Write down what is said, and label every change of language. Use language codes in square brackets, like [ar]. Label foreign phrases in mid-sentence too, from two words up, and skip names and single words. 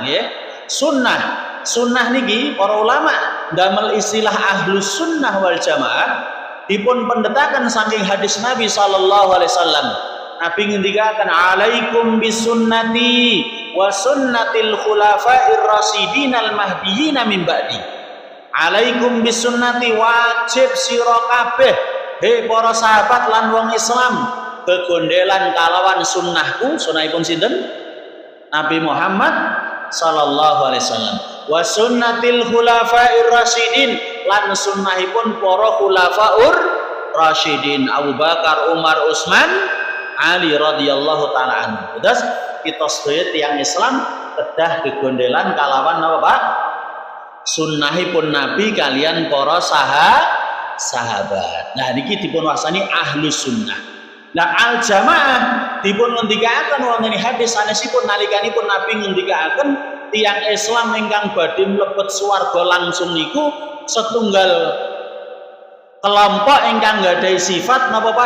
[jv] Nggih, sunnah niki para ulama damel istilah [ar] أهل السنة والجماعة [jv] dipun pendetaken saking hadis Nabi [ar] صلى الله عليه وسلم. [jv] Nabi ngendikaken [ar] عليكم بسنتي وسنة الخلفاء الراشدين المهديين من بعدي. عليكم بسنتي [jv] wajib sira kabeh he para sahabat lan wong Islam begondelan kalawan sunnahku. Sunnahipun sinten? [ar] نبي محمد صلى الله عليه وسلم. وسنة الخلفاء الراشدين [jv] lan sunnahipun para [ar] الخلفاء الراشدين [jv] Abu Bakar, Umar, Utsman, Ali [ar] رضي الله تعالى عنه. [jv] Terus kita sedaya tiyang Islam kedah gegondelan kalawan napa Pak? Sunnahipun Nabi kalian para sahabat. Nah niki dipun wastani [ar] أهل السنة. [jv] Nah [ar] الجماعة [jv] dipun ngendikaken wonten hadis sanesipun nalikanipun Nabi ngendikaken tiyang Islam ingkang badhe mlebet swarga langsung niku setunggal kelompok ingkang gadhahi sifat napa Pak?